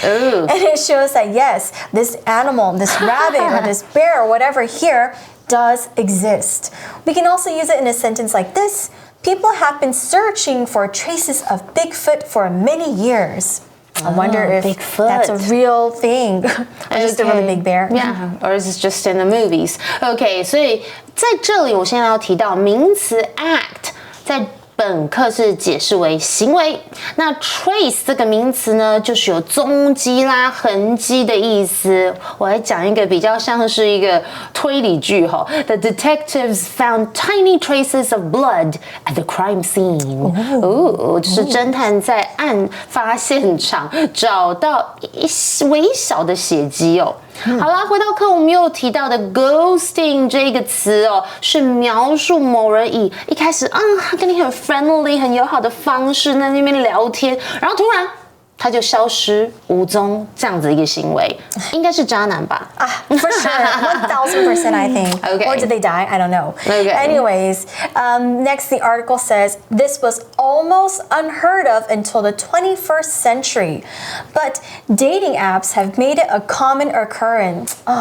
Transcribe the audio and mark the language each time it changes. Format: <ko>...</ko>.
<en>And it shows that yes, this animal, this rabbit or this bear or whatever here does exist. We can also use it in a sentence like this. People have been searching for traces of Bigfoot for many years. I wonder if Bigfoot. That's a real thing. Or just a really big bear. Yeah, or is it just in the movies?</en> <zh>Okay, 所以在这里我现在要提到名词 act， 在本课是解释为行为。那 trace 这个名词呢，就是有踪迹啦、痕迹的意思。我来讲一个比较像是一个推理剧哈。</zh> <en>The detectives found tiny traces of blood at the crime scene。</en> <zh>就是侦探在案发现场找到微小的血迹哦。好啦，回到课，我们又提到的 ghosting 这个词哦，是描述某人以一开始他跟你很 friendly 很友好的方式在那边聊天，然后突然他就消失无踪，这样子一个行为，应该是渣男吧</zh> <en>For sure, 1000% I think. Okay. Or did they die? I don't know. Okay. Anyways, next the article says, this was almost unheard of until the 21st century. But dating apps have made it a common occurrence.</en>